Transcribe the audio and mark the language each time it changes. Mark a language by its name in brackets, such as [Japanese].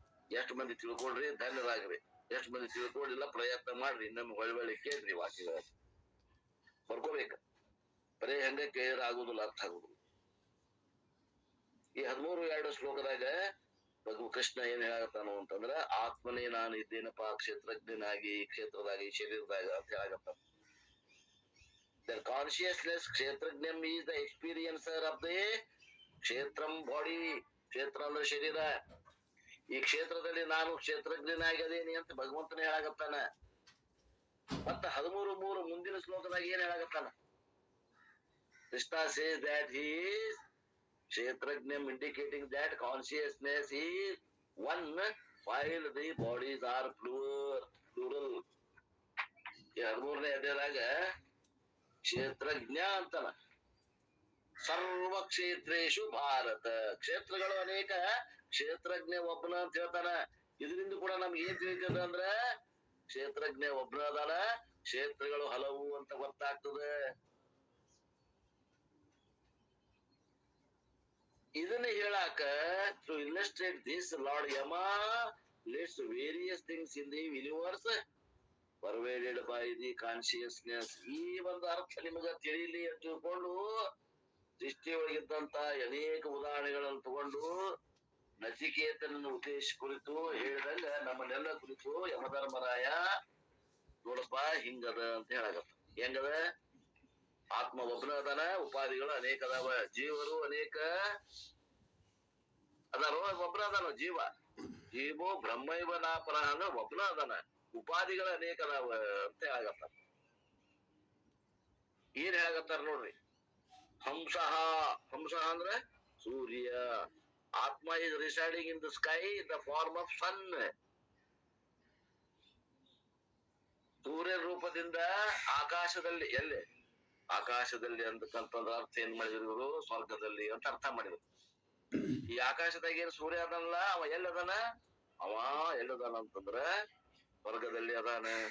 [Kannada] ಎಷ್ಟು ಮಂದಿ ತಿಳ್ಕೊಳ್ರಿ, ಧನ್ಯರಾಗ್ರಿ. ಎಷ್ಟು ಮಂದಿ ತಿಳ್ಕೊಳ್ಳಿಲ್ಲ ಪ್ರಯತ್ನ ಮಾಡ್ರಿ, ಇನ್ನೊಮ್ಮೆ ಒಳ್ಳೆ ಕೇಳ್ರಿ, ವಾಕ್ಯಗಳ ಬರ್ಕೋಬೇಕ. ಬರೇ ಹೆಂಗ ಕೇಳಿದ್ರೆ ಆಗುದಿಲ್ಲ, ಅರ್ಥ ಆಗುದಿಲ್ಲ. ಈ 13-2 ಶ್ಲೋಕದಾಗ ಕೃಷ್ಣ ಏನ್ ಹೇಳತ್ತಾನು ಅಂತಂದ್ರ ಆತ್ಮನೇ ನಾನು ಇದ್ದೇನಪ್ಪ ಕ್ಷೇತ್ರಜ್ಞನಾಗಿ ಈ ಕ್ಷೇತ್ರದಾಗ ಈ ಶರೀರದಾಗ ಅಂತ ಹೇಳತ್ತಾನ. [English] The consciousness kshetrajnam is the experiencer of the kshetram body. [Kannada] ಕ್ಷೇತ್ರ ಅಂದ್ರೆ ಶರೀರ. ಈ ಕ್ಷೇತ್ರದಲ್ಲಿ ನಾನು ಕ್ಷೇತ್ರಜ್ಞನಾಗದೇನಿ ಅಂತ ಭಗವಂತನೇ ಹೇಳಾಗತ್ತಾನ. ಮತ್ತ 13:3 ಮುಂದಿನ ಶ್ಲೋಕದಾಗ ಏನ್ ಹೇಳಾಗತ್ತಾನ? [English] Krishna says that he is ಕ್ಷೇತ್ರಜ್ಞಂ, indicating that consciousness is one while the bodies are plural. [Kannada] ಈ 13ನೇ ಅಧ್ಯಾಯದಾಗ ಕ್ಷೇತ್ರಜ್ಞ ಅಂತಾನ. ಸರ್ವ ಕ್ಷೇತ್ರೇಶು ಭಾರತ. ಕ್ಷೇತ್ರಗಳು ಅನೇಕ, ಕ್ಷೇತ್ರಜ್ಞ ಒಬ್ಬನ ಅಂತ ಹೇಳ್ತಾನ. ಇದರಿಂದ ಕೂಡ ನಮ್ಗೆ ಏನ್ ತಿಳಿತದ ಅಂದ್ರ ಕ್ಷೇತ್ರಜ್ಞ ಒಬ್ಬನ ಅದಾನ, ಕ್ಷೇತ್ರಗಳು ಹಲವು ಅಂತ ಗೊತ್ತಾಗ್ತದೆ. ಇದನ್ನ ಹೇಳಾಕ [English] to illustrate this, Lord Yama lists various things in the universe pervaded by the consciousness. [Kannada] ಈ ಒಂದು ಅರ್ಥ ನಿಮಗ ತಿಳಿಲಿ ಅಂತ ತಿಳ್ಕೊಂಡು ಸೃಷ್ಟಿಯೊಳಗಿದ್ದಂತ ಅನೇಕ ಉದಾಹರಣೆಗಳನ್ನು ತಗೊಂಡು ನಚಿಕೇತನನ್ನು ಉದ್ದೇಶ ಕುರಿತು ಹೇಳಿದಂಗ ನಮ್ಮನ್ನೆಲ್ಲ ಕುರಿತು ಯಮಧರ್ಮರಾಯ ನೋಡಪ್ಪ ಹಿಂಗದ ಅಂತ ಹೇಳಾಗತ್ತ. ಹೆಂಗದ? ಆತ್ಮ ಒಬ್ಬನ ಅದಾನ, ಉಪಾಧಿಗಳು ಅನೇಕ ಅದಾವ, ಜೀವರು ಅನೇಕ ಅದಾರ. ಒಬ್ಬನ ಅದಾನ ಜೀವ. ಜೀವೋ ಬ್ರಹ್ಮೈವ ನಾಪರ ಅಂದ್ರೆ ಒಬ್ಬನ ಅದಾನ, ಉಪಾಧಿಗಳು ಅನೇಕ ಅದಾವ ಅಂತ ಹೇಳಾಗತ್ತಾರ. ಏನ್ ಹೇಳಾಗತ್ತಾರ ನೋಡ್ರಿ. ಹಂಸಃ, ಹಂಸಃ ಅಂದ್ರೆ ಸೂರ್ಯ. [English] Atma is residing in the sky in the form of sun. [Kannada] ಸೂರ್ಯ ರೂಪದಿಂದ ಆಕಾಶದಲ್ಲಿ, ಎಲ್ಲಿ ಆಕಾಶದಲ್ಲಿ ಅಂತಕ್ಕಂಥದ್ದು ಅರ್ಥ ಏನ್ ಮಾಡಿದ್ರು ಇವರು? ಸ್ವರ್ಗದಲ್ಲಿ ಅಂತ ಅರ್ಥ ಮಾಡಿದ್ರು. ಈ ಆಕಾಶದಾಗ ಏನ್ ಸೂರ್ಯ ಅದನಲ್ಲ, ಅವ ಎಲ್ಲದಾನ? ಅವ ಎಲ್ಲದಾನ ಅಂತಂದ್ರ ಸ್ವರ್ಗದಲ್ಲಿ ಅದಾನ.